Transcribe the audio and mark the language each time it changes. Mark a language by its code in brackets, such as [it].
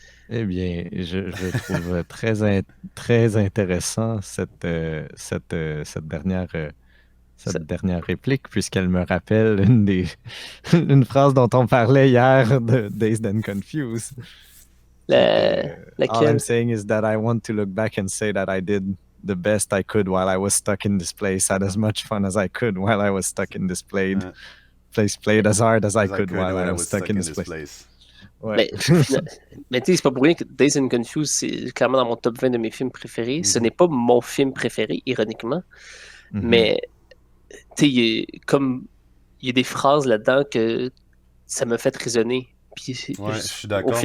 [fr] Eh bien, je trouve très intéressant cette dernière réplique, puisqu'elle me rappelle une phrase dont on parlait hier de Dazed and Confused. [en] All [fr] Laquelle? [en] I'm saying is that I want to look back and say that I did the best I could while I was stuck in this place, had as much fun as I could while I was stuck in this place, played as hard as I could while I was stuck in this place. [fr] Ouais. Mais tu sais, c'est pas pour rien que Dazed and Confused, c'est clairement dans mon top 20 de mes films préférés. Ce n'est pas mon film préféré, ironiquement, mais tu sais, il y a des phrases là-dedans que ça me fait résonner. Puis, je suis d'accord.